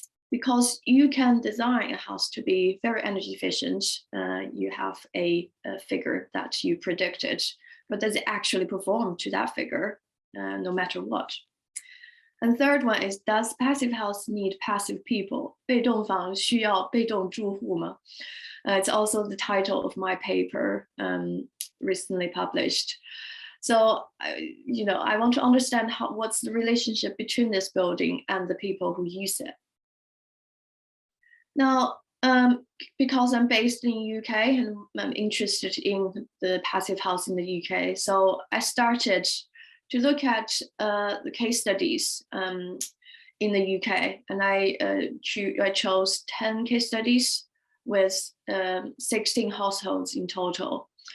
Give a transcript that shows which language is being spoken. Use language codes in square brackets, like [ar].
[en] Because you can design a house to be very energy efficient, you have a figure that you predicted, but does it actually perform to that figure, no matter what? And third one is, does passive house need passive people? [zh] 被动房需要被动住户吗? [en] It's also the title of my paper recently published. So, I want to understand what's the relationship between this building and the people who use it. Now, because I'm based in the UK and I'm interested in the passive house in the UK, so I started to look at the case studies in the UK, and I chose 10 case studies with 16 households in total.